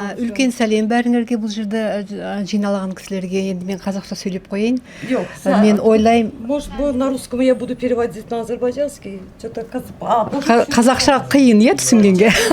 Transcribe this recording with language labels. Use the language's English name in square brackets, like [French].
[Kazakh] Үлкен сәлем бәріңерге бұл жерде жиналған кісілерге. Енді мен қазақша сөйлеп қояйын. [Turkish] Yok. [Kazakh] Мен ойлаймын, [Russian] Может, на русском я буду переводить на азербайджанский? Что-то [Kazakh] қазақша қиын, иә, түсінгенге.